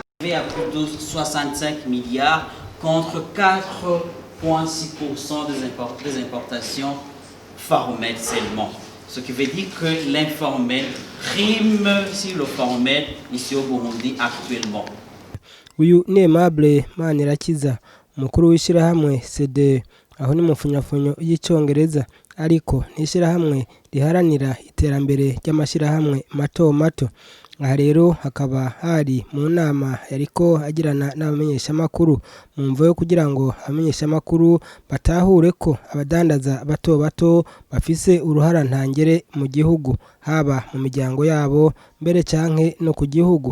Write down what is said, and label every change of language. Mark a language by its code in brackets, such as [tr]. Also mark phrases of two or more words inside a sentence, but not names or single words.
[fr] chiffré à plus de 65 milliards contre 4,6% des importations formelles seulement. Ce qui veut dire que l'informel prime sur le formel ici au Burundi actuellement. [rn] Uyu ni Aimable Manirakiza, umukuru w'ishyirahamwe CD, aho ni mu mfunyafunyo y'icyongereza, ariko n'ishyirahamwe riharanira iterambere ry'amashyirahamwe mato mato. Aha rero hakaba hari mu nama yariko agirana n'abamenyeshamakuru mu mvo yo kugira ngo abamenyeshamakuru batahure ko abadandaza bato bato bafise uruhara ntangere mu gihugu, haba mu miryango yabo mbere canke no ku gihugu.